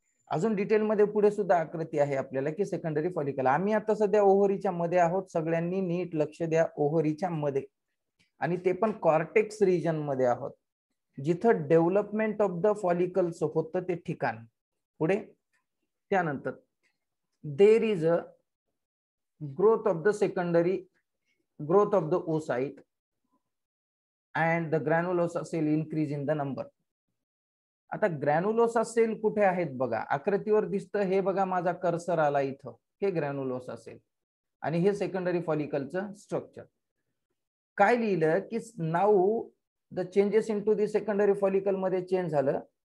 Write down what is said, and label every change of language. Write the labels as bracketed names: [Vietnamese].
[Marathi] अजून डिटेल मध्ये पुढे सुद्धा आकृती आहे आपल्याला की सेकंडरी फॉलिकल. आम्ही आता सध्या ओव्हरीच्या मध्ये आहोत. सगळ्यांनी नीट लक्ष द्या, ओव्हरीच्या मध्ये, आणि ते पण कॉर्टेक्स रिजन मध्ये आहोत, जिथं [English] development of the follicles [Marathi] होतं ते ठिकाण. पुढे त्यानंतर [English] there is a growth of the secondary growth of the oocyte and the granulosa cell increase in the number. [Marathi] आता ग्रॅन्युलोसा सेल कुठे आहेत बघा, आकृतीवर दिसतं हे बघा, माझा कर्सर आला इथं, हे ग्रॅन्युलोसा सेल आणि हे सेकंडरी फॉलिकलचं स्ट्रक्चर. काय लिहिलं की [English] now the changes into the secondary follicle [Marathi] मध्ये चेंज झालं.